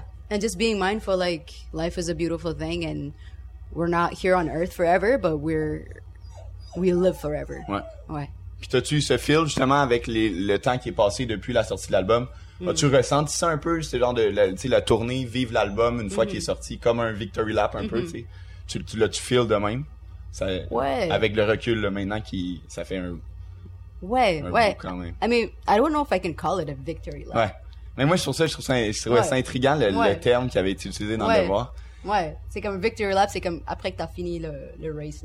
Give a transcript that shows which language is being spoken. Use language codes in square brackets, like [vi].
[en] And just being mindful, like, life is a beautiful thing and we're not here on earth forever, but we live forever. [fr] Ouais. Ouais. Puis t'as-tu ce feel, justement, avec le temps qui est passé depuis la sortie de l'album? As-tu ressenti ça un peu, ce genre de, tu sais, la tournée, vivre l'album une fois qu'il est sorti, comme un victory lap un peu, t'sais? Tu sais? L'as-tu feel de même? Ça, avec le recul, là, maintenant, ça fait un... Ouais. Un quand même. [en] I mean, I don't know if I can call it a victory lap. [fr] Ouais. Mais moi, je trouve ça intriguant, le terme qui avait été utilisé dans le devoir. Ouais, c'est comme victory lap, c'est comme après que t'as fini le race.